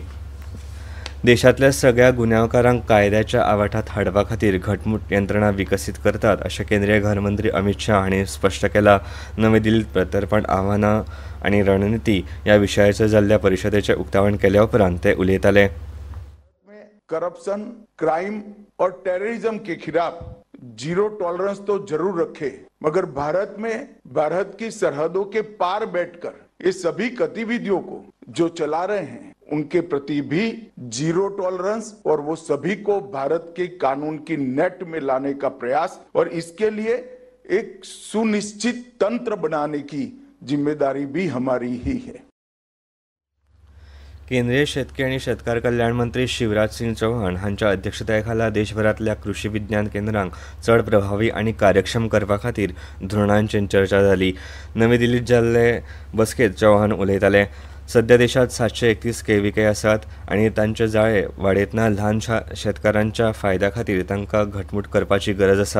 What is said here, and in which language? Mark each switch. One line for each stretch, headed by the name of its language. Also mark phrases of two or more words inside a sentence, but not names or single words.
Konkani: देशांतल्या सगळ्या गुन्यांवकारांक कायद्याच्या आवाठांत हाडपा खातीर घटमूट यंत्रणा विकसीत करतात अशें केंद्रीय गृहमंत्री अमित शाह हांणी स्पश्ट केलां। नवी दिल्लींत प्रत्यर्पण आव्हानां आनी रणनीती ह्या विशयाचेर जाल्ल्या परिशदेचें उक्तावण केल्या उपरांत ते उलयताले।
Hindi: करप्शन, क्राइम और टेररिज्म के खिलाफ
English: zero tolerance
Hindi: तो जरूर रखे, मगर भारत की सरहदों के पार बैठकर ये सभी गतिविधियों को जो चला रहे हैं उनके प्रति भी
English: zero tolerance
Hindi: और वो सभी को भारत के कानून की नेट में लाने का प्रयास और इसके लिए एक सुनिश्चित तंत्र बनाने की जिम्मेदारी भी हमारी ही है।
Konkani: केंद्रीय शेतकी आनी शेतकार कल्याण मंत्री शिवराज सिंग चौहान हांच्या अध्यक्षताये देशभरातल्या कृषी विज्ञान केंद्रांक चड प्रभावी आनी कार्यक्षम करपा खातीर धोरणांचेर चर्चा जाली। नवी दिल्लींत जाल्ले बसकेंत चौहान उलयताले। सध्या देशांत 731 KVK आसात आनी तांचे जाळे वाडयतना ल्हान शेतकारांच्या फायद्या खातीर तांकां घटमूट करपाची गरज आसा।